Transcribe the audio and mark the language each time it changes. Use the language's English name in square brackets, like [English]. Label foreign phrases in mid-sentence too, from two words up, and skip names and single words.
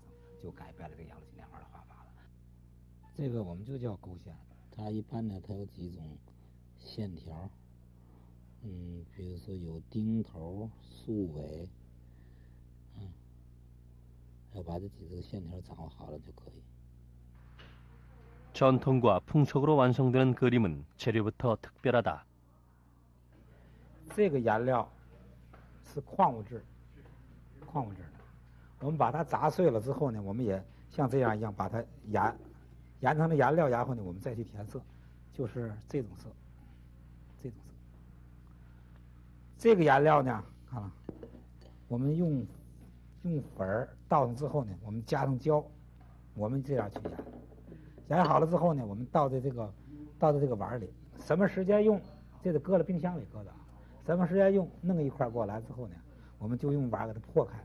[Chinese] 就改变了这个杨柳青莲花的画法了。这个我们就叫勾线，它一般呢，它有几种线条，比如说有钉头、竖尾，要把这几个线条掌握好了就可以。 [Korean] 전통과 풍속으로 완성되는 그림은 재료부터 특별하다. [Chinese] 这个颜料是矿物质的。我们把它砸碎了之后呢，我们也像这样一样把它研成了颜料，然后呢，我们再去填色，就是这种色，这个颜料呢，看了，我们用粉倒上之后呢，我们加上胶，我们这样去研好了之后呢，我们倒在这个碗里，什么时间用，这得搁了冰箱里搁的，什么时间用，弄一块过来之后呢，我们就用碗给它破开。